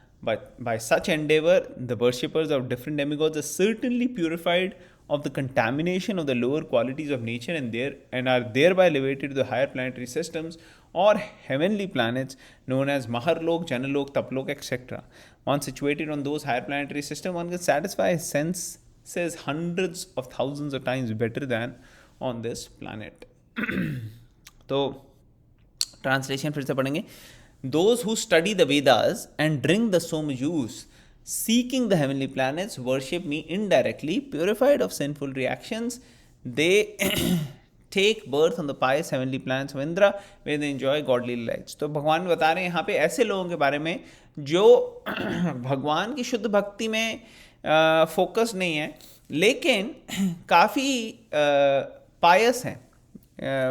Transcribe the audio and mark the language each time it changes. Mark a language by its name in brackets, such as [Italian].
[English] But by such endeavor, the worshippers of different demigods are certainly purified of the contamination of the lower qualities of nature and are thereby elevated to the higher planetary systems or heavenly planets known as Maharlok, Janalok, Taplok, etc. Once situated on those higher planetary systems, one can satisfy his senses hundreds of thousands of times better than on this planet. [Hindi] तो translation फिर से पढ़ेंगे। [English] Those who study the Vedas and drink the soma juice, seeking the heavenly planets, worship me indirectly, purified of sinful reactions. They take birth on the pious heavenly planets of Indra, where they enjoy godly delights. [Hindi] तो भगवान बता रहे हैं यहाँ पे ऐसे लोगों के बारे में जो भगवान की शुद्ध भक्ति में फोकस नहीं है, लेकिन काफ़ी पायस हैं।